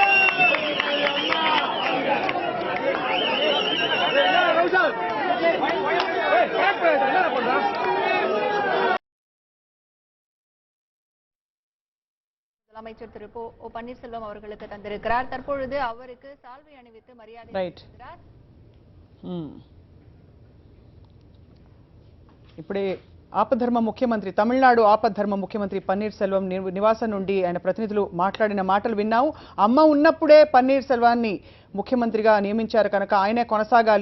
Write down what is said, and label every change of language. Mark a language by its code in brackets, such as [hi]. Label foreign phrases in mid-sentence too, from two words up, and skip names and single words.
[ta] முதலமைச்சர் திரு ஓ பன்னீர்செல்வம் அவர்களுக்கு தந்திருக்கிறார். தற்பொழுது அவருக்கு சால்வை அணிவித்து மரியாதை செலுத்துகிறார். [te] ఇప్పుడే ఆపద్ధర్మ ముఖ్యమంత్రి తమిళనాడు ఆపద్ధర్మ ముఖ్యమంత్రి పన్నీర్ సెల్వం నివాసం నుండి ఆయన ప్రతినిధులు మాట్లాడిన మాటలు విన్నాము. అమ్మ ఉన్నప్పుడే పన్నీర్ సెల్వాన్ని ముఖ్యమంత్రిగా నియమించారు కనుక ఆయనే కొనసాగాలి.